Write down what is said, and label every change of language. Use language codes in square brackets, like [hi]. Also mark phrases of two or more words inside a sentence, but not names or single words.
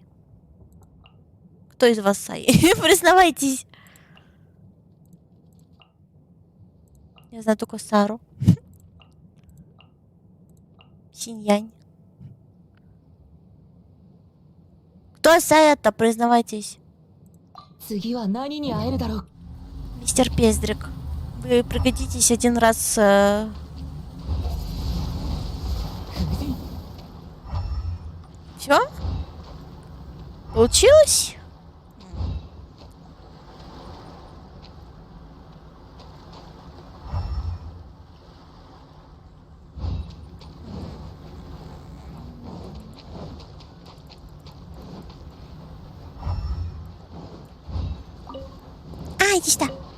[ru] Кто из вас Саи? Признавайтесь. Я знаю только Сару. Синьянь. Кто Сая-то? Признавайтесь. [ja] 次は何に会えるだろう。 [ru] Мистер Пездрик. Вы пригодитесь один раз... Все? Получилось? А, иди сюда.